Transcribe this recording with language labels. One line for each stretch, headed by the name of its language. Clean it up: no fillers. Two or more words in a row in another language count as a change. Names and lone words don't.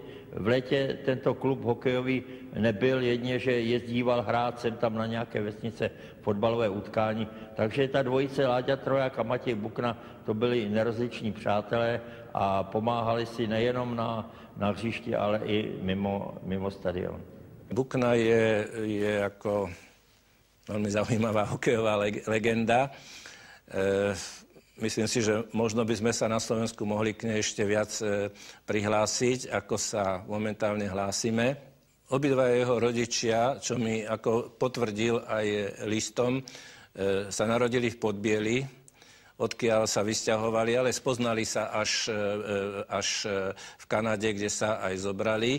Czech: V létě tento klub hokejový nebyl, jedině, že jezdíval hrát sem tam na nějaké vesnice fotbalové utkání. Takže ta dvojice Láďa Troják a Matěj Bukna, to byli nerozliční přátelé a pomáhali si nejenom na hřišti, ale i mimo stadion.
Slovak: Bukna je ako veľmi zaujímavá hokejová legenda. Myslím si, že možno by sme sa na Slovensku mohli k nej ešte viac prihlásiť, ako sa momentálne hlásime. Obidva jeho rodičia, čo mi ako potvrdil aj listom, sa narodili v Podbieli, odkiaľ sa vysťahovali, ale spoznali sa až v Kanade, kde sa aj zobrali.